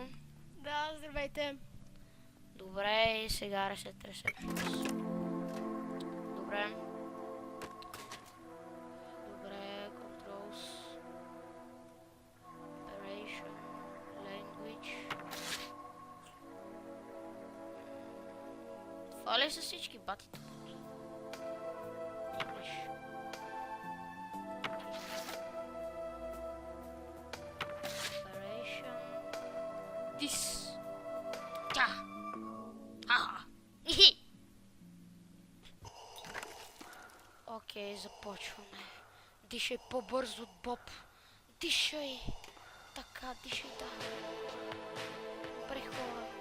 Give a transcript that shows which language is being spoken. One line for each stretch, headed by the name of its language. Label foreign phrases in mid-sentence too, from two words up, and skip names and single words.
Bulgarian: Да, здравейте. Добре, и сега
English: Reset Receptions.
Bulgarian: Добре. Добре, Controls.
English: Operation. Language.
Bulgarian: Това ли са всички батите?
English: English. Operation.
Bulgarian: This. Тя. Аха. Хи. Окей, започваме. Дишай по-бързо от Боб. Дишай. Така, дишай, да. Добре, хора.